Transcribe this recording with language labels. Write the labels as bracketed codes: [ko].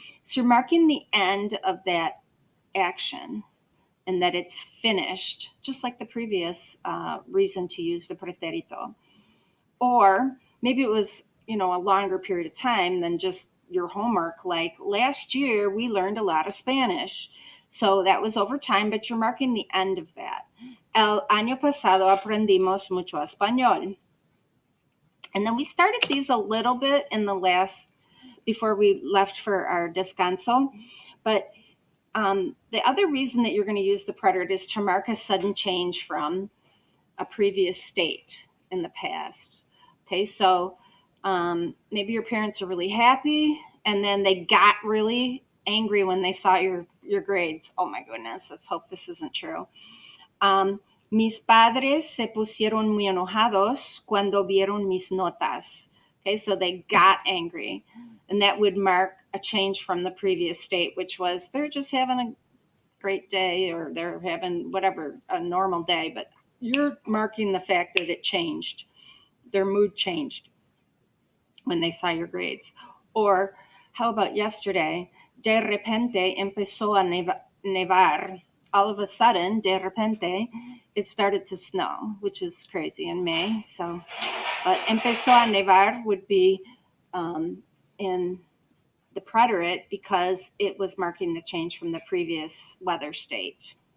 [en] So you're marking the end of that action and that it's finished, just like the previous reason to use the pretérito. Or maybe it was, a longer period of time than just your homework. Like last year, we learned a lot of Spanish. So that was over time, but you're marking the end of that. [es] El año pasado aprendimos mucho español. [en] And then we started these a little bit in the last, before we left for our descanso. But the other reason that you're going to use the preterite is to mark a sudden change from a previous state in the past. Okay, so maybe your parents are really happy and then they got really angry when they saw your grades. Oh my goodness, let's hope this isn't true. [es] Mis padres se pusieron muy enojados cuando vieron mis notas. [en] Okay, so they got angry. And that would mark a change from the previous state, which was they're just having a great day or they're having whatever, a normal day. But you're marking the fact that it changed. Their mood changed when they saw your grades. Or how about yesterday? [es] De repente empezó a nevar. [en] All of a sudden, [es] de repente, [en] it started to snow, which is crazy in May. So, but [es] empezó a nevar [en] would be in the preterite because it was marking the change from the previous weather state.